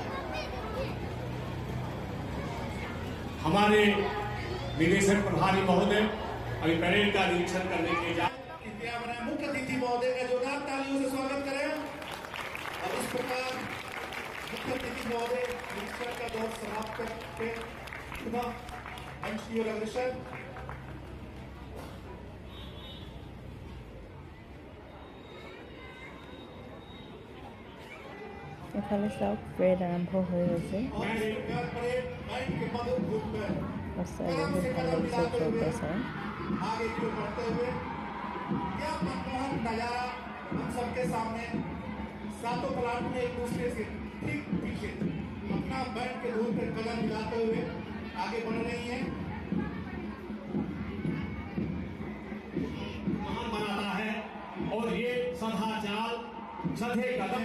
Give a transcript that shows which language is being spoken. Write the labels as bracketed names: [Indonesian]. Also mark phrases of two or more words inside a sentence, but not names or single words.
[Hindi] हमारे निदेशक प्रभारी महोदय अभी परेड का निरीक्षण करने के लिए मुख्य अतिथि महोदय का जोरदार तालियों से स्वागत करें। और इस प्रकार मुख्य अतिथि महोदय निरीक्षण का दौर समाप्त करके पुनः मंच की ओर अग्रसर। [Assamese] এফালে চাওক প্ৰেড আৰম্ভ হৈ গৈছে। সঁচাকৈ বহুত ভাল লাগিছে ওচৰৰ পৰা চাই। [Hindi] आगे की ओर बढ़ते हुए क्या मनमोहक नजारा हम सबके सामने। सातों प्लाटून में एक दूसरे से ठीक पीछे अपना बैंड के धूल पर कदम मिलाते हुए आगे बढ़ रही है। महान बनाता है और ये सदा चाल सधे कदम